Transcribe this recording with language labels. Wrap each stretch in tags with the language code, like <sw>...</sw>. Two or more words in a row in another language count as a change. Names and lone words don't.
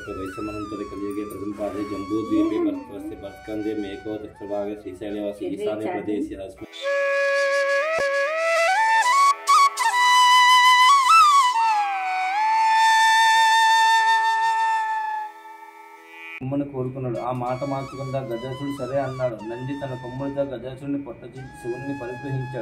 <sa>वैश्वमनंतरे कलियुगे प्रथम पादे जम्बूद्वीपे भरतवर्षे भरतखंडे मेको दक्षिणभागे श्रीशैलवासी ईशान्य प्रदेशे अस्मिन्</sa> <te>కొమ్మని కోరుకున్నాడు. ఆ మాట మార్చకుండా గజాసురుడు సరే అన్నాడు. నంది తన కొమ్ములతో గజాసురుడిని పొట్టచించి శివుణ్ణి పరిగ్రహించాడు.</te>